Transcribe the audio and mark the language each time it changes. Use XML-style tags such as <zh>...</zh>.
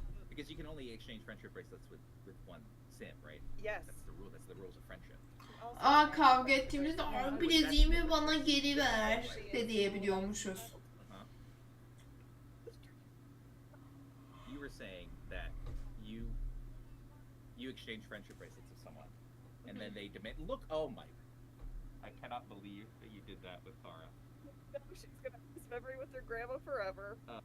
<en>Because you can only exchange friendship bracelets with one sim, right? Yes. That's the rule. That's the rules of friendship.</en> <tr>Aa, kavga ettiğimizde "Aa, bileziğimi bana geri ver" de diyebiliyormuşuz. Uh-huh.</tr> <en>You were saying that you exchange friendship bracelets with someone, and then they demand. Look, oh my! I cannot believe that you did that with Kara. She's gonna have this memory with her grandma forever.</en>